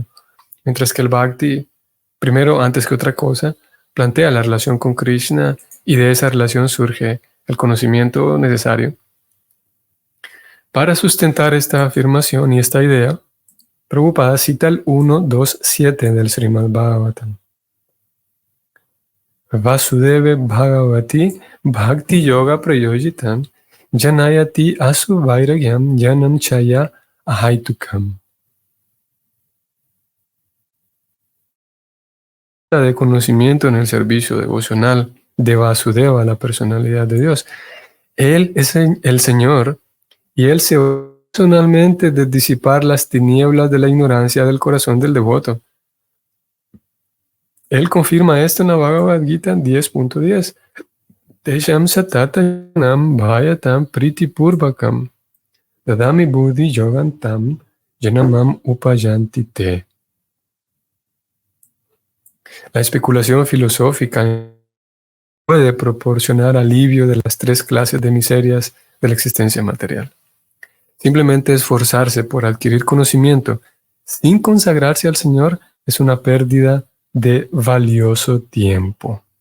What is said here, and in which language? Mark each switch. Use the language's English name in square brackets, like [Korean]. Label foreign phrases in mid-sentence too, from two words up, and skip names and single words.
[Spanish] Mientras que el Bhakti, primero, antes que otra cosa, plantea la relación con Krishna y de esa relación surge el conocimiento necesario. Para sustentar esta afirmación y esta idea, Prabhupada cita el 1.2.7 del Srimad Bhagavatam. [Sanskrit] Vasudeve Bhagavati Bhakti Yoga Prayojitam Janayati Asu Vairagyam Janam Chaya Ahaitukam. [Spanish] De conocimiento en el servicio devocional de Vasudeva, la personalidad de Dios. Él es el Señor y Él se personalmente de disipar las tinieblas de la ignorancia del corazón del devoto. Él confirma esto en la Bhagavad Gita 10.10. [Sanskrit] Tesham satatanam bhayatam priti purvakam dadami buddhi yogantam janamam upayanti te. [Spanish] La especulación filosófica puede proporcionar alivio de las tres clases de miserias de la existencia material. Simplemente esforzarse por adquirir conocimiento sin consagrarse al Señor es una pérdida de valioso tiempo.